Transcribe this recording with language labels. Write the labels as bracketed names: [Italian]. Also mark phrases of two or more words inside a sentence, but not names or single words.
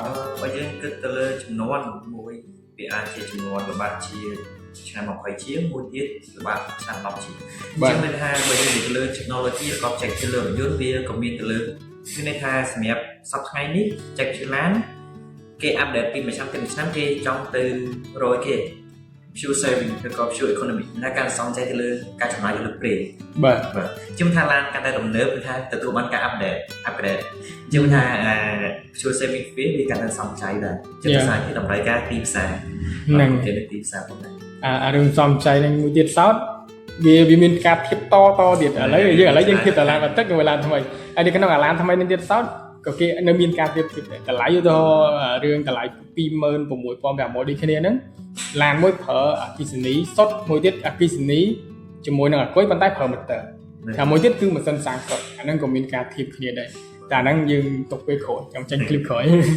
[Khmer] បើយើងគិតទៅលើចំនួនមួយវាអាចជាចំនួនល្បាតជាឆ្នាំ20ជាងមួយទៀតល្បាតឆ្នាំ10ជាងអញ្ចឹងមានថា បើយើងនិយាយទៅលើ technology ឬក៏ check ទៅលើរថយន្តវាក៏មានទៅលើគឺន័យថាសម្រាប់សប្តាហ៍ថ្ងៃនេះ check ជាឡានគេអាប់ដេតពីមួយឆ្នាំទៅមួយឆ្នាំគេចង់ទៅ100គេ [English] fuel saving [Khmer] ឬក៏ [English] fuel economy [Khmer] ណាការសង្កេតទៅលើការចំណាយលើប្រេងបាទជឿថាឡានកាន់តែទំនើបគឺថាទទួលបានការ upgrade ជឿថា [English] fuel saving [Khmer] វាកាន់តែសំចៃដែរជឿថាជាតម្រូវការទីផ្សារហ្នឹងគេនៅទីផ្សារផងដែរ អារឿងសំចៃនឹងមួយទៀតសោតវាមានការធៀបតទៀតឥឡូវយើងធៀបតឡានបន្តិចនឹងឡានថ្មីហើយនៅក្នុងអាឡានថ្មីនឹងទៀតសោតក៏គេនៅមានការធៀបតម្លៃឧទាហរណ៍រឿងតម្លៃ 26,500 ដូចគ្នាហ្នឹងឡានមួយប្រើអគ្គិសនីសុទ្ធមួយទៀតអគ្គិសនីជាមួយនឹងអាគុយប៉ុន្តែប្រើម៉ូទ័រតែមួយទៀតគឺម៉ាស៊ីនសាំងសុទ្ធអាហ្នឹងក៏មានការធៀបគ្នាដែរតែអាហ្នឹងយើងទុកពេលក្រោយចាំចេញคลิปក្រោយ